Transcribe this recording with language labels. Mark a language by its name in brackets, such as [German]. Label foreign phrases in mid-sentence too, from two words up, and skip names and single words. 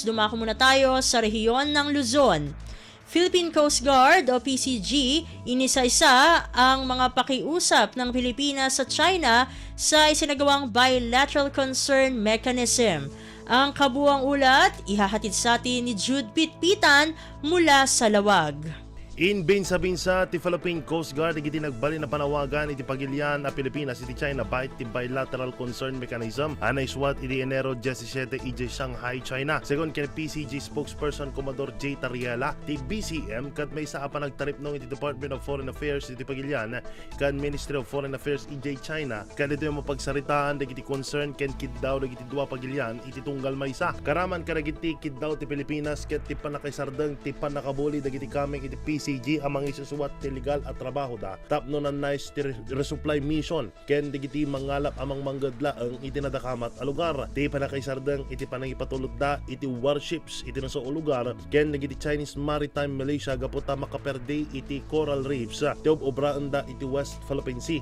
[Filipino] Dumako muna tayo sa rehiyon ng Luzon. Philippine Coast Guard o PCG, inisa-isa ang mga pakiusap ng Pilipinas sa China sa isinagawang Bilateral Concern Mechanism. Ang kabuuang ulat, ihahatid sa atin ni Jude Pitpitan mula sa Lawag. [Iloko] In binsa-binsa, ti Philippine Coast Guard igiti nagbali na panawagan iti pagilian a Pilipinas iti China bahit ti Bilateral Concern Mechanism anay swat iti Enero 17 iti Shanghai, China. Second kay PCG spokesperson Commodore J. Tariela, ti BCM kat may isa pa nagtaripnong iti Department of Foreign Affairs iti pagilian kan Ministry of Foreign Affairs iti China kan ito yung mapagsaritaan dagiti concern ken kiddaw dagiti dua pagilian iti tunggal maysa. Karaman kadagiti kiddaw ti Pilipinas ket ti panakaisardeng ti panakabuli dagiti kameng iti PCG amang isusuwat ti legal at trabaho da tapno na nice ti [English] resupply mission [Iloko] ken digiti mangalap amang manggadla ang iti nadakamat a lugar ti panakaisardeng iti panangipatulod da iti warships iti naso lugar ken digiti Chinese Maritime Militia gaputa makaperde iti [English] coral reefs [Iloko] ti obraan da iti West Philippine Sea.